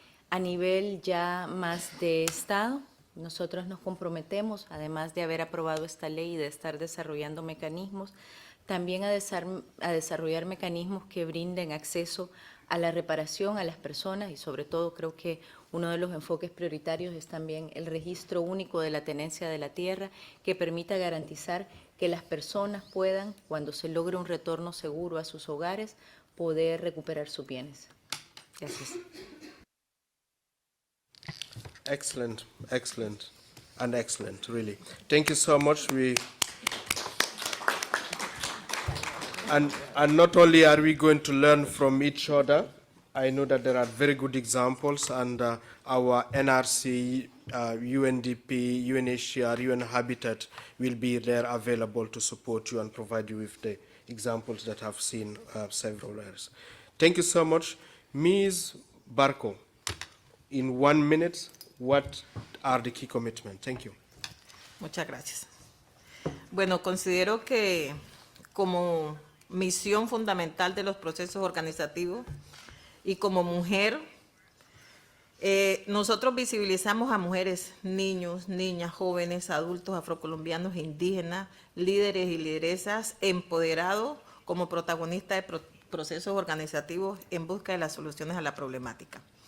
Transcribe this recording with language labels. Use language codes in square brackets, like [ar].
[es] A nivel ya más de Estado, nosotros nos comprometemos, además de haber aprobado esta ley y de estar desarrollando mecanismos, también a desarrollar mecanismos que brinden acceso a la reparación a las personas, y sobre todo creo que uno de los enfoques prioritarios es también el registro único de la tenencia de la tierra, que permita garantizar que las personas puedan, cuando se logre un retorno seguro a sus hogares, poder recuperar sus bienes. Gracias. [en] Excellent, excellent, and excellent, really. Thank you so much. And not only are we going to learn from each other, I know that there are very good examples, and our NRC, UNDP, UNHCR, UN Habitat will be there available to support you and provide you with the examples that I've seen several years. Thank you so much. Ms. Barco, in 1 minute, what are the key commitments? Thank you. [es] Muchas gracias. Bueno, considero que como misión fundamental de los procesos organizativos y como mujer Nosotros visibilizamos a mujeres, niños, niñas, jóvenes, adultos, afrocolombianos e indígenas, líderes y lideresas empoderados como protagonistas de procesos organizativos en busca de las soluciones a la problemática.